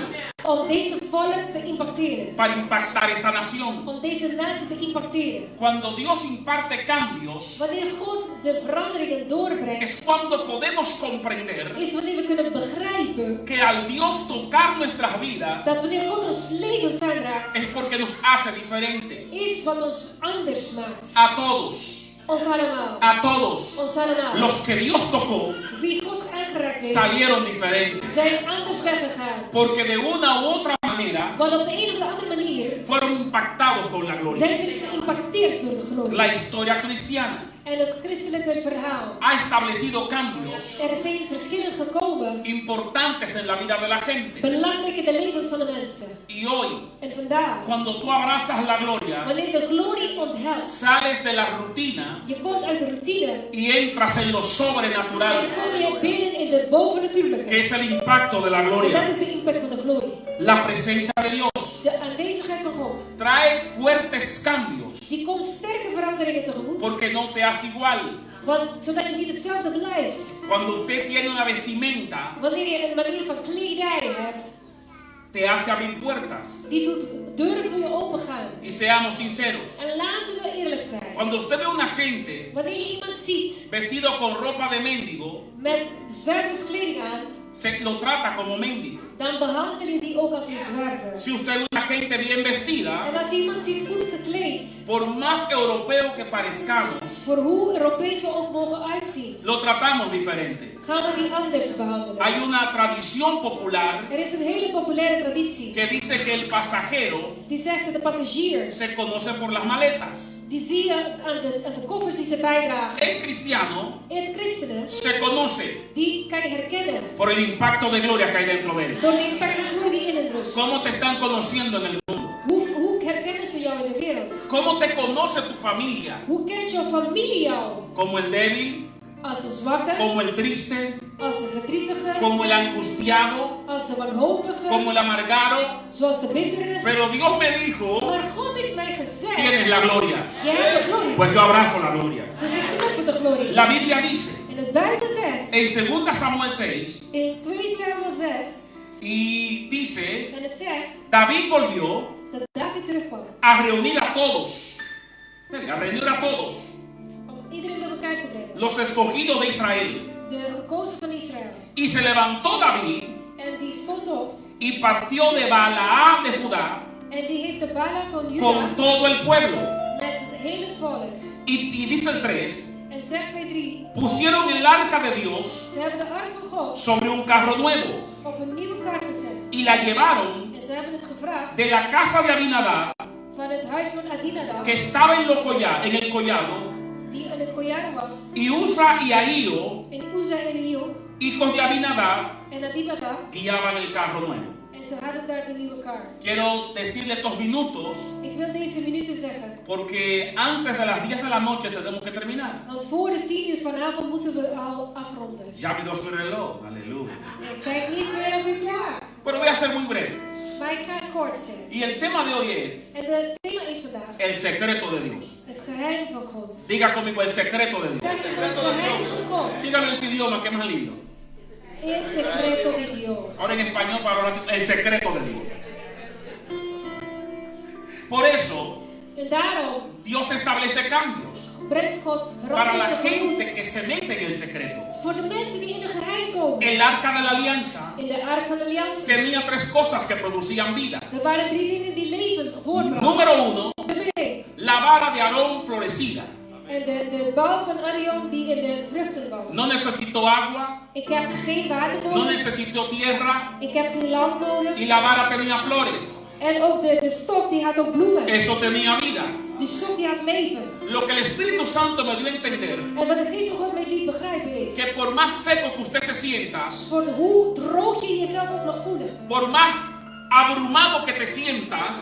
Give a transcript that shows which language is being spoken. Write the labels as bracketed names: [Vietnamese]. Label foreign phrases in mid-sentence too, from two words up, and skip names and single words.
[Dutch] om deze volk te impacteren. [Spanish] para impactar esta nación. [Dutch] Om deze natie te impacteren. [Spanish] Cuando Dios imparte cambios, [Dutch] Wanneer God de veranderingen doorbrengt, [Spanish] es cuando podemos comprender [Dutch] is wanneer we kunnen begrijpen [Spanish] que al Dios tocar nuestras vidas [Dutch] dat wanneer God ons levens aanraakt, [Spanish] es porque nos hace diferente. [Dutch] is wat ons anders maakt. [Spanish] A todos, [Dutch] Ons allemaal. [Spanish] a todos [Dutch] Ons allemaal. [Spanish] los que Dios tocó [Dutch] Wie God aangeraakt heeft, [Spanish] salieron diferentes. [Dutch] zijn anders weggegaan. [Spanish] Porque de una u otra manera [Dutch] Want op de een of de andere manier [Spanish] fueron impactados con la gloria. [Dutch] zijn ze geïmpacteerd door de glorie. [Spanish] La historia cristiana [Dutch] En het christelijke verhaal. [Spanish] ha establecido cambios [Dutch] Er zijn verschillen gekomen, [Spanish] importantes en la vida de la gente. [Dutch] belangrijk in de levens van de mensen. [Spanish] Y hoy, [Dutch] En vandaag, [Spanish] cuando tú abrazas la gloria, [Dutch] wanneer de glorie onthelt, [Spanish] sales de la rutina [Dutch] je komt uit de routine [Spanish] y entras en lo sobrenatural, [Dutch] en kom je binnen in de [Spanish] que [Dutch] bovennatuurlijke. [Spanish] es el impacto de la [Dutch] En dat [Spanish] gloria. [Dutch] is de impact van de glorie. [Spanish] La presencia de Dios [Dutch] De aanwezigheid van God. [Spanish] trae fuertes cambios [Dutch] Die komt sterke veranderingen tegemoet. [Spanish] porque no te hace igual. [Dutch] Want zodat je niet hetzelfde blijft. [Spanish] Cuando usted tiene una vestimenta, [Dutch] Wanneer je een manier van kledij hebt, [Spanish] te hace abrir puertas. [Dutch] die doet deuren voor je opengaan. [Spanish] Y seamos sinceros, [Dutch] En laten we eerlijk zijn. [Spanish] cuando usted ve a una gente [Dutch] Wanneer je iemand ziet [Spanish] vestido con ropa de mendigo, [Dutch] met zwerverskleding aan, [Spanish] se lo trata como mendigo. [Dutch] dan behandel je die ook als een zwerver. [Spanish] Si usted ve una gente bien vestida, [Dutch] En als je iemand ziet goed gekleed, [Spanish] por más europeo que parezcamos, [Dutch] voor hoe Europees we ook mogen uitzien, [Spanish] lo tratamos diferente. [Dutch] gaan we die anders behandelen. [Spanish] Hay una tradición popular [Dutch] Er is een hele populaire traditie [Spanish] que dice que el pasajero [Dutch] die zegt dat de passagiers, [Spanish] se conoce por las maletas. [Dutch] die zie je aan de koffers die ze bijdragen. [Spanish] El cristiano [Dutch] Het christenen, [Spanish] se conoce [Dutch] die kan je herkennen [Spanish] por el impacto de gloria que hay dentro de él. [Dutch] door de impact van glorie die in het rust. [Spanish] ¿Cómo te están conociendo en el mundo? [Dutch] Hoe herkennen ze jou in de wereld? [Spanish] ¿Cómo te conoce tu familia? [Dutch] Hoe kent jouw familie jou? [Spanish] Como el débil, [Dutch] Als een zwakke, [Spanish] como el triste, [Dutch] als een verdrietige, [Spanish] como el angustiado, [Dutch] als een wanhopige, [Spanish] como el amargado. [Dutch] zoals de bittere. [Spanish] Pero Dios me dijo, [Dutch] Maar God heeft mij gezegd, [Spanish] tienes la gloria. [Dutch] jij hebt de glorie. [Spanish] Pues yo abrazo la gloria. [Dutch] Dus ik knuffel de glorie. [Spanish] La Biblia dice [Dutch] En het Bijbel zegt, [Spanish] en 2 Samuel 6, [Dutch] in 2 Samuel 6, [Spanish] y dice, [Dutch] en het zegt [Spanish] David volvió [Dutch] dat David terugkwam. [Spanish] a reunir a todos, a reunir a todos, [Dutch] Om iedereen bij elkaar te brengen. [Spanish] los escogidos de Israel. [Dutch] De gekozen van Israël. [Spanish] Y se levantó David [Dutch] En die stond op. [Spanish] y partió de Balaam de Judá [Dutch] En die heeft de bala van Juda [Spanish] con todo el pueblo. [Dutch] met heel het volk. [Spanish] Y dice el 3, [Dutch] En zegt bij 3, [Spanish] pusieron el arca de Dios [Dutch] ze hebben de ark van God [Spanish] sobre un carro nuevo [Dutch] op een nieuwe kar gezet. [Spanish] y la llevaron [Dutch] En ze hebben het gevraagd [Spanish] de la casa de Abinadab, [Dutch] van het huis van Adinadab, [Spanish] que estaba en el collado, [Dutch] die in het Kojaren was. [Spanish] y Usa y Ahío, [Dutch] En Uza en Hio [Spanish] hijos de Abinadab, [Dutch] en Adinadab. [Spanish] guiaban el carro nuevo. [Dutch] En ze hadden daar de nieuwe kar. [Spanish] Quiero decirle estos minutos [Dutch] Ik wil deze minuten zeggen. [Spanish] porque antes de las 10 de la noche tenemos que terminar. [Dutch] Want voor de 10 uur vanavond moeten we al afronden. [Spanish] Ya miró su reloj, aleluya. [Dutch] Kijk niet meer op uw klok. [Spanish] Pero voy a ser muy breve. [Dutch] Maar ik ga kort zijn. [Spanish] Y el tema de hoy es [Dutch] En het thema is vandaag [Spanish] el secreto de Dios. [Dutch] het geheim van God. [Spanish] Diga conmigo el secreto de Dios. [Dutch] Zeg het geheim van God. [Spanish] Dígalo en su idioma, que es más lindo. El secreto de Dios. Ahora en español para hablar, el secreto de Dios. Por eso, [Dutch] En daarom [Spanish] Dios establece cambios [Dutch] brengt God [Spanish] para la [Dutch] verandering [Spanish] gente [Dutch] tegemoet. [Spanish] que se mete en el secreto. [Dutch] Voor de mensen die in de geheim komen. [Spanish] El arca de la alianza [Dutch] In de ark van de alliantie. [Spanish] tenía 3 cosas que producían vida. [Dutch] Er waren 3 dingen die leven voortbrachten. [Spanish] Número 1, [Dutch] Nummer 1. [Spanish] la vara de Aarón florecida. [Dutch] En de bouw van Arion die in de vruchten was. [Spanish] No necesitó agua, [Dutch] Ik heb geen water [Spanish] no [Dutch] nodig. [Spanish] necesitó tierra [Dutch] Ik heb geen land nodig. [Spanish] y la vara tenía flores. [Dutch] En ook de stok die had ook bloemen. [Spanish] Eso tenía vida. [Dutch] Die stok die had leven. [Spanish] Lo que el Espíritu Santo me dio a entender, [Dutch] En wat de geest van God mij liet begrijpen is. [Spanish] que por más seco que usted se sienta, [Dutch] Voor hoe droog je jezelf ook mag voelen. [Spanish] por más abrumado que te sientas,